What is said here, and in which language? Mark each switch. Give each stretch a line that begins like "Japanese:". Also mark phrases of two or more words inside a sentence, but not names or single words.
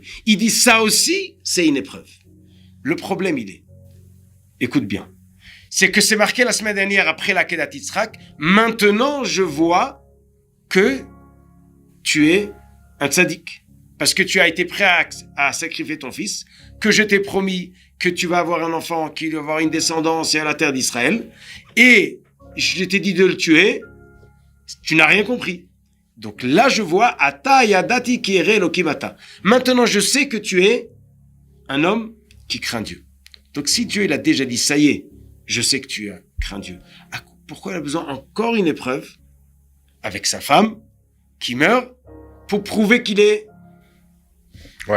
French: Il dit ça aussi, c'est une épreuve. Le problème, il est, écoute bien, c'est que c'est marqué la semaine dernière après l'Akedat Yitzhak, maintenant je vois que tu es un tzaddik. Parce que tu as été prêt à sacrifier ton fils, que je t'ai promis que tu vas avoir un enfant qui va avoir une descendance et à la terre d'Israël, et je t'ai dit de le tuer, tu n'as rien compris. Donc là, je vois
Hebrew: עתה ידעתי כי ירא אלהים אתה.
French: Maintenant, je sais que tu es un homme qui craint Dieu. Donc si Dieu il a déjà dit, ça y est, je sais que tu crains Dieu. Pourquoi il a besoin encore une épreuve avec sa femme qui meurt pour prouver qu'il est... Ouais.